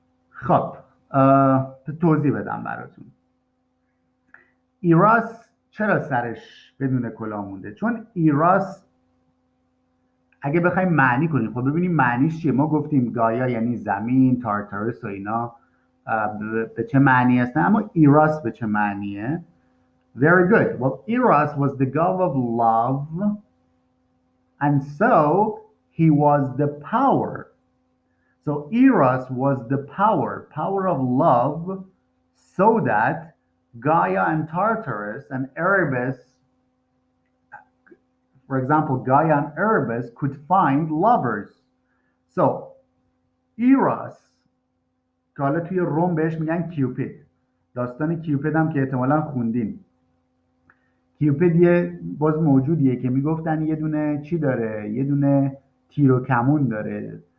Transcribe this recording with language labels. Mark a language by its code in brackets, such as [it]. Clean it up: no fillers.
[fa] خب توضیح بدم براتون. ایراس چرا سرش بدون کلاه مونده؟ چون ایراس اگه بخوایم معنی کنیم، خب ببینیم معنیش چیه. ما گفتیم گایا یعنی زمین، تارتارس و اینا به چه معنی هستن، اما ایراس به چه معنیه؟ [en] Very good. Well, Eros was the god of love, and so he was the power. So Eros was the power of love, so that Gaia and Tartarus and Erebus, for example, Gaia and Erebus could find lovers. [fa] So Eros که حالا توی روم بهش میگن کیوپید، داستان کیوپید هم که احتمالا خوندین. کیوپید یه باز موجودیه که میگفتن یه دونه چی داره؟ یه دونه تیر و کمون داره.